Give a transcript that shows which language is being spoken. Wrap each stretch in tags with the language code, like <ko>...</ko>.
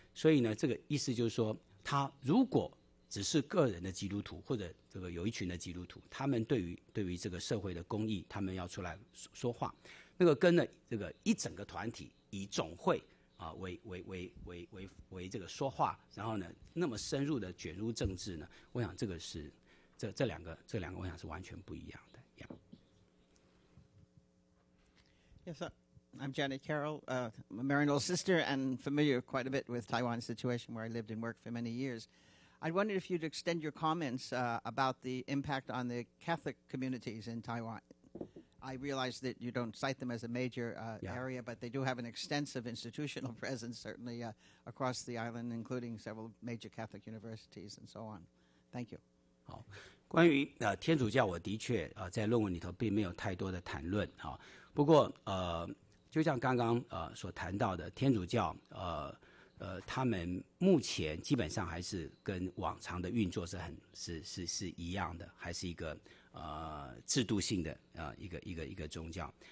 <zh>所以呢这个意思就是说，他如果只是个人的基督徒，或者这个有一群的基督徒，他们对于这个社会的公义，他们要出来说话，那个跟了这个一整个团体以总会啊为这个说话，然后呢那么深入的卷入政治呢，我想这个是这两个我想是完全不一样的。</zh> <en>Yes, sir. I'm Janet Carroll. I'm a married sister and familiar quite a bit with Taiwan's situation, where I lived and worked for many years. I wondered if you'd extend your comments about the impact on the Catholic communities in Taiwan. I realize that you don't cite them as a major area, but they do have an extensive institutional presence, certainly across the island, including several major Catholic universities and so on. Thank you.</en> <zh>好，关于天主教，我的确在论文里头并没有太多的谈论啊。不过就像刚刚所谈到的，天主教他们目前基本上还是跟往常的运作是一样的，还是一个制度性的一个宗教。</zh>